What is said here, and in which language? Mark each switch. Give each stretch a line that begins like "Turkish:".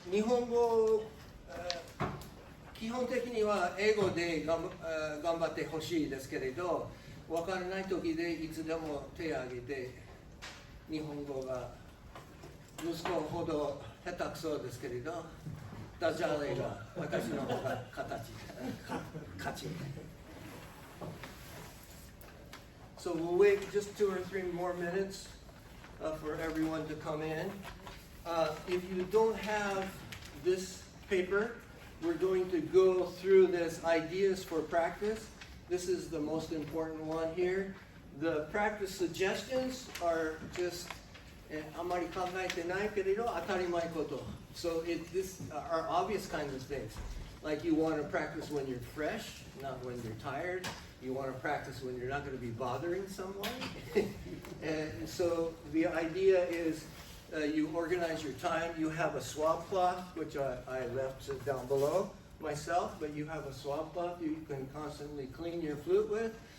Japanese: 日本語、基本的には英語で頑張ってほしいですけれど、分からない時でいつでも手を挙げて、日本語が息子ほど下手くそですけれど、ダジャレが私の方が勝ち。
English: So we'll wait just 2 or 3 more minutes for everyone to come in. If you don't have this paper, we're going to go through this ideas for practice. This is the most important one here. The practice suggestions are just
Japanese: あまり考えてないけれど当たり前こと。
English: So this are obvious kinds of things. Like you want to practice when you're fresh, not when you're tired. You want to practice when you're not going to be bothering someone. And so the idea is you organize your time. You have a swab cloth, which I left down below myself, but you have a swab cloth you can constantly clean your flute with.